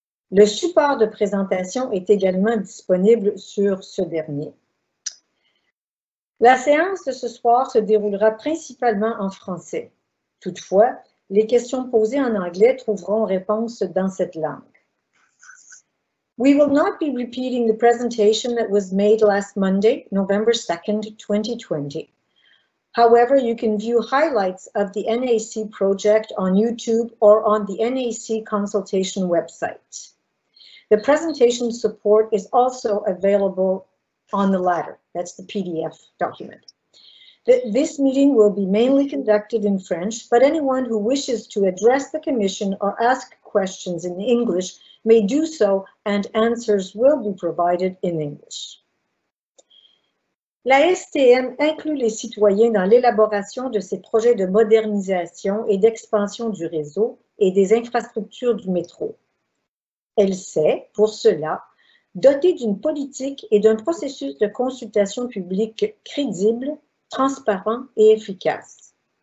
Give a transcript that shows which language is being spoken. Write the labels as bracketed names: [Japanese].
[French] Le support de présentation est également disponible sur ce dernier. La séance de ce soir se déroulera principalement en français. Toutefois, les questions posées en anglais trouveront réponse dans cette langue. [English] We will not be repeating the presentation that was made last Monday, November 2nd, 2020. However, you can view highlights of the NAC project on YouTube or on the NAC consultation website. The presentation support is also available on the latter. That's the PDF document. This meeting will be mainly conducted in French, but anyone who wishes to address the Commission or ask questions in English may do so, and answers will be provided in English. [French] La STM inclut les citoyens dans l'élaboration de ces projets de modernisation et d'expansion du réseau et des infrastructures du métro. Elle s'est, pour cela, dotée d'une politique et d'un processus de consultation publique crédible, transparent et efficace.